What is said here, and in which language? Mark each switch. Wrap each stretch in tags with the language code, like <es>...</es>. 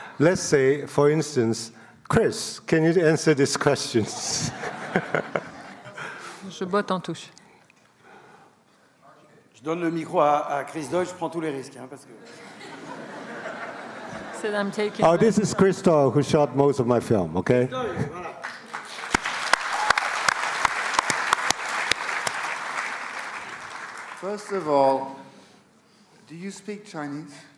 <en>Let's say, for instance, Chris, can you answer these questions?</en> <fr>Je botte en touche. Je donne le micro à Chris Doyle, je prends tous les risques. Parce que...</fr> <en>Oh, this is Chris Doyle, who shot most of my film, okay? First of all, do you speak Chinese?</en>